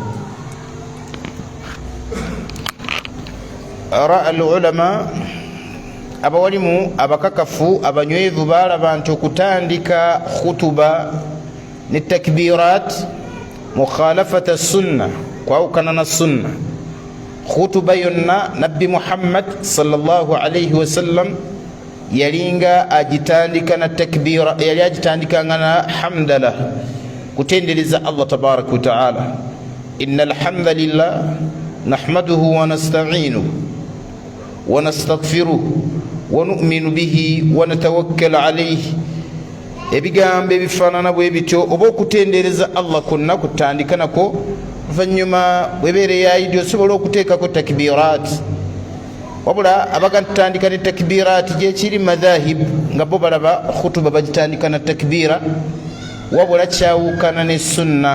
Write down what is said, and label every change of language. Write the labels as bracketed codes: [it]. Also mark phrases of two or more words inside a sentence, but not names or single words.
[ar] أرى العلماء [lg] abawalimu abakakafu abanywevu balaba nti okutandika khutuba ne takbirat [ar] مخالفة السنة, [lg] kwawukana na sunna. Khutuba yonna Nabbi Muhammad [ar] صلى الله عليه وسلم [lg] yalinga agitandika na takbira, yali agitandikanga na hamdala, kutendereza Allah [ar] تبارك وتعالى. إن الحمد لله نحمده ونستعينه ونستغفره ونؤمن به ونتوكل عليه. [lg] Ebigambo ebifaanana bwe bityo oba okutendereza Allah konna kutandika nako. Oluvannyuma bwebeere ya idi osobola okuteekako takbirat, wabula abagantandika ne takbirat gyekiri madhahib nga bo balaba khutuba bagitandika na takbira, wabula kyawukana ne sunna.